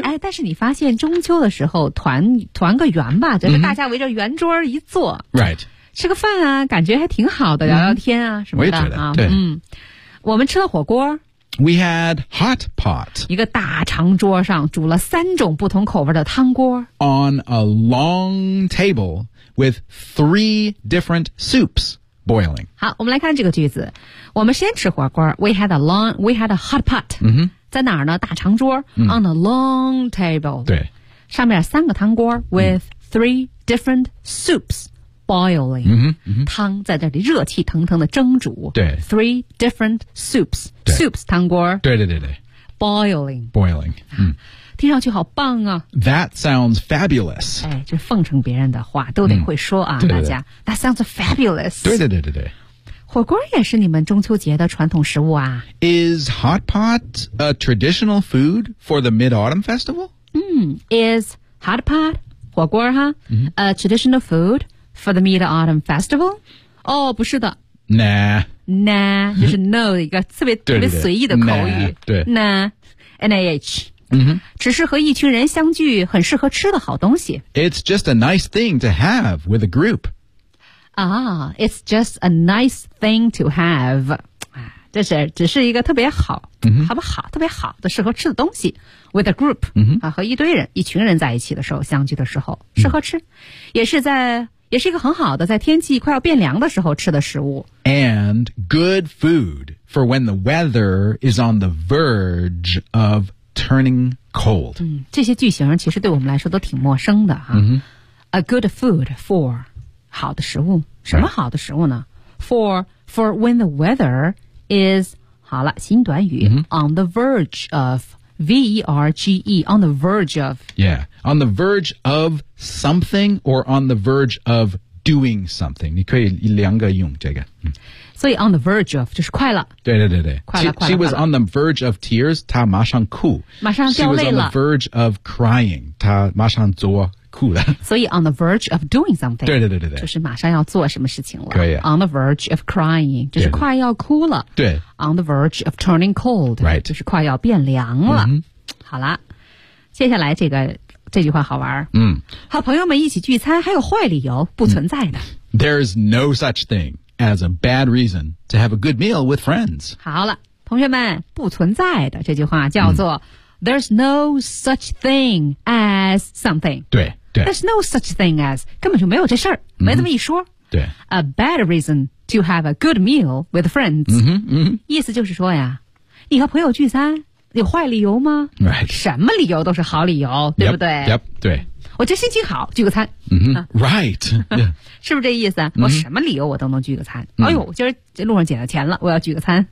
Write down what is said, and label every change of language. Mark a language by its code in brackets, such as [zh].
[zh] 哎，但是你发现中秋的时候团个圆吧就是大家围着圆桌一坐、 [en] mm-hmm. right. [zh] 吃个饭啊感觉还挺好的聊聊天啊、mm-hmm. 什么的我也觉得、啊、对、嗯、我们吃了火锅 [en] We had hot pot [zh] 一个大长桌上煮了三种不同口味的汤锅 [en] On a long table with three different soups boiling. [zh] 好，我们来看这个句子。我们先吃火锅。 [en] We had a hot pot.、 Mm-hmm. [zh] 在哪儿呢？大长桌。 [en] Mm-hmm. On a long table. [zh] 对。上面三个汤锅 [en] with、mm-hmm. three different soups boiling. Mm-hmm. Mm-hmm. [zh] 汤在这里热气腾腾的蒸煮。对。 [en] Three different soups. Soups [zh] 汤锅。对对对对。 [en] Boiling. Boiling.、 [zh] 嗯、听上去好棒啊。 [en] That sounds fabulous. [zh] 哎，就奉承别人的话都得会说啊、嗯、对对对大家。 [en] That sounds fabulous. [zh] 对对对对对。火锅也是你们中秋节的传统食物啊。 [en] Is hot pot a traditional food for the Mid-Autumn Festival? 嗯 ,is hot pot, [zh] 火锅哈、嗯、 [en] ,a traditional food for the Mid-Autumn Festival? [zh] 哦不是的。 [en] Nah, [zh] 就是 [en] no [zh] 一个特别特别随意的口语。对 [en] ,nah,nah,、 mm-hmm. [zh] 只是和一群人相聚很适合吃的好东西。 [en] It's just a nice thing to have with a group. Ah, it's just a nice thing to have. [zh] 这是只是一个特别好、 [en] mm-hmm. [zh] 好不好特别好的适合吃的东西 [en] with a group,、 mm-hmm. [zh] 和一堆人一群人在一起的时候相聚的时候适合吃、mm-hmm. 也是一个很好的在天气快要变凉的时候吃的食物。 [en] And good food for when the weather is on the verge of turning cold.、 [zh] 嗯、这些句型其实对我们来说都挺陌生的、啊。 [en] Mm-hmm. A good food for [zh] 好的食物。什么好的食物呢、 [en] right. For when the weather is, [zh] 好了新短语、 [en] mm-hmm. on the verge of, V-E-R-G-E, on the verge of. Yeah. On the verge of something or on the verge of doing something. [zh] 你可以两个用这个。所以 [en] on the verge of, [zh] 就是快了。对对对对。快了快了。 [en] She was on the verge of tears, [zh] 她马上哭。马上掉泪了。 [en] She was on the verge of crying, [zh] 她马上做哭了。所以 [en] on the verge of doing something. [zh] 对对对对对。就是马上要做什么事情了。可以。 [en] On the verge of crying, 就是快要哭了。 [zh] 对。 [en] On the verge of turning cold. Right. [zh] 就是快要变凉了。 [en] Mm-hmm. [zh] 好了。接下来这个。这句话好玩嗯，和朋友们一起聚餐还有坏理由不存在的、嗯、 [en] There's no such thing as a bad reason to have a good meal with friends [zh] 好了同学们不存在的这句话叫做、嗯、 [en] There's no such thing as something [zh] 对对 [en] There's no such thing as [zh] 根本就没有这事儿、嗯、没这么一说对 [en] A bad reason to have a good meal with friends [zh] 嗯哼嗯哼意思就是说呀你和朋友聚餐有坏理由吗、 [en] right. [zh] 什么理由都是好理由对不对 [en] yep, yep, [zh] 对。我这心情好聚个餐。 [en] Mm-hmm. Right.、Yeah. [zh] 是不是这意思、 [en] mm-hmm. [zh] 我什么理由我都能聚个餐。 [en] Mm-hmm. [zh] 哎呦今儿路上捡了钱了我要聚个餐。